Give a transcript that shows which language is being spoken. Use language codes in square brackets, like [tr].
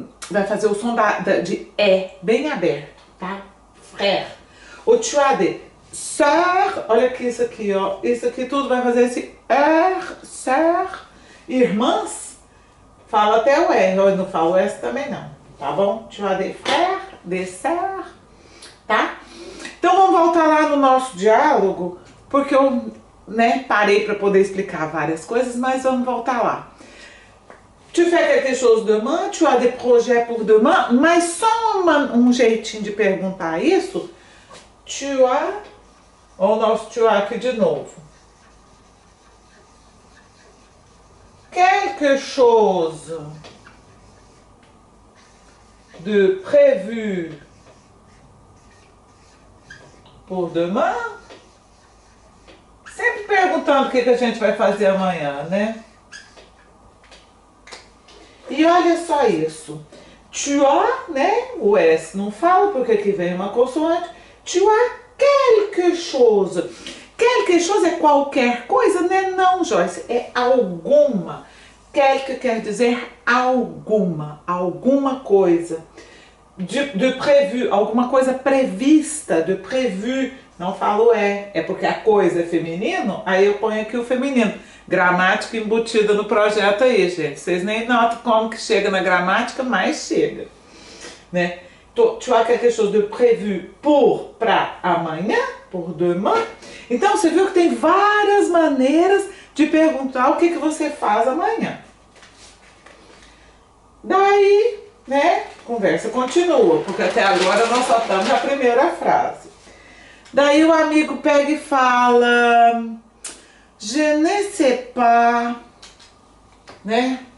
[pt] Vai fazer o som de E, bem aberto, tá? Frère. O [fr] tu as des sœurs, [pt] olha aqui isso aqui, ó. Isso aqui tudo vai fazer esse sœur. Irmãs, fala até o R, eu não falo o S também não, tá bom? [fr] Tu as des frères, des sœurs, tá? [pt] Então vamos voltar lá no nosso diálogo, porque eu, né, parei para poder explicar várias coisas, mas vamos voltar lá. [fr] Tu fais quelque chose demain, tu as des projets pour demain, [pt] mas só um jeitinho de perguntar isso. Tu as, ou o nosso tu as aqui de novo. [fr] Quelque chose de prévu pour demain? [pt] Sempre perguntando o que a gente vai fazer amanhã, né? E olha só isso. Tu as, né? O S não fala porque aqui vem uma consoante. Tu as quelque chose. Quelque chose é qualquer coisa, né? Não, Joyce, é alguma. Quelque quer dizer alguma coisa. De prévu, alguma coisa prevista, de prévu. Não falo é porque a coisa é feminino, aí eu ponho aqui o feminino. Gramática embutida no projeto aí, gente. Vocês nem notam como que chega na gramática, mas chega, né? [fr] Tu as quelque chose de prévu pour, [pt] para amanhã, [fr] pour demain. [pt] Então, você viu que tem várias maneiras de perguntar o que você faz amanhã. Daí, né, conversa continua, porque até agora nós só estamos na primeira frase. Daí o amigo pega e fala, [fr] je ne sais pas, [pt] né?